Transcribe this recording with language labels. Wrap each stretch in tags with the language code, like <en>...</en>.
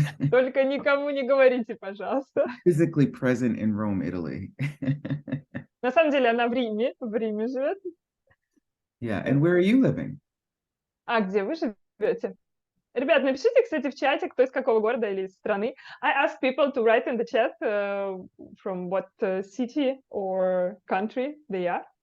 <ru>Только никому не говорите, пожалуйста.</ru> <en>Physically present in Rome, Italy.</en> <ru>На самом деле она в Риме живет.</ru> <en>Yeah, and where are you living?</en> <ru>А где вы живете? Ребят, напишите, кстати, в чате, кто из какого города или из страны.</ru> <en>I ask people to write in the chat from what city or country they are.</en>